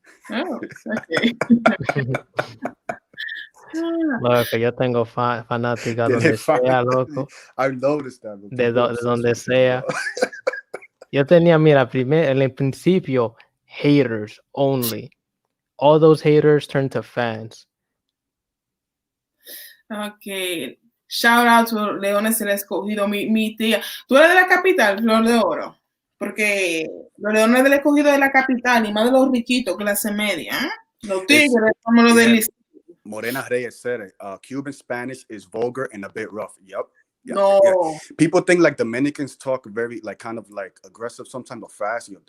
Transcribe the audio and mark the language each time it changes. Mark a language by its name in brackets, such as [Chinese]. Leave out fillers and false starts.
[English] Oh, okay. [Spanish] Loco, yo tengo fanática donde sea, loco. [English] I've noticed that. [Spanish] De donde sea. Yo tenía, mira, en el principio, [English] haters only. All those haters turned to fans. Okay. Shout out to [Spanish] Leones del Escogido, mi tía. ¿Tú eres de la capital, Flor de Oro? Porque los Leones del Escogido de la capital y más de los riquitos, clase media. Los tigres, como los del [English] Morena Reyes said it. Cuban Spanish is vulgar and a bit rough. Yep. Yeah, no. Yeah. People think like Dominicans talk very like kind of like aggressive sometimes or fast.